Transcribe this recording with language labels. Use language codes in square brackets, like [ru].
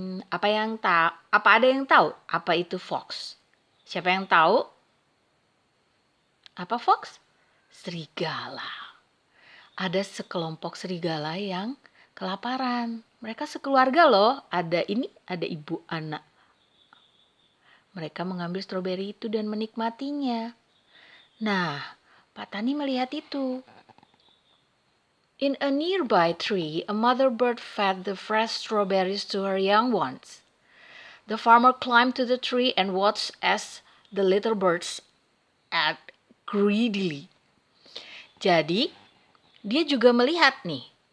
[id] Apa ada yang tahu apa itu fox? Siapa yang tahu? Apa fox? Serigala. Ada sekelompok serigala yang kelaparan. Mereka sekeluarga loh. Ada ibu anak. Mereka mengambil stroberi itu dan menikmatinya. Nah, Pak Tani melihat itu. [en] In a nearby tree, a mother bird fed the fresh strawberries to her young ones. The farmer climbed to the tree and watched as the little birds ate greedily. [id] Jadi, dia juga melihat nih.